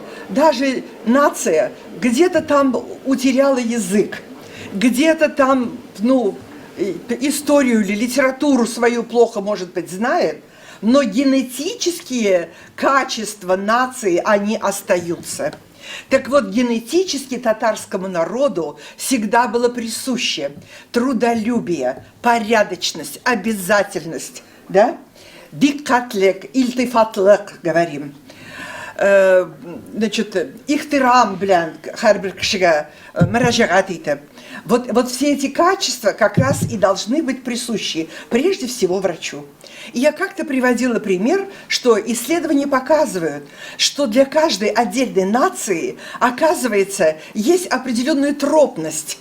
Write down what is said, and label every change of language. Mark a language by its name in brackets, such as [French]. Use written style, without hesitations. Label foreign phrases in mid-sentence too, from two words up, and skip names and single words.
[Russian] Даже нация где-то там утеряла язык, где-то там, историю или литературу свою плохо, может быть, знает, но генетические качества нации, они остаются. Так вот, генетически татарскому народу всегда было присуще трудолюбие, порядочность, обязательность, да? [Tatar] диккатлек, ильтифатлык говорим. Значит, ихтирам белән һәрбер кешегә мөрәҗәгать итеп. [Russian] Вот все эти качества как раз и должны быть присущи прежде всего врачу. И я как-то приводила пример, что исследования показывают, что для каждой отдельной нации, оказывается, есть определенная тропность.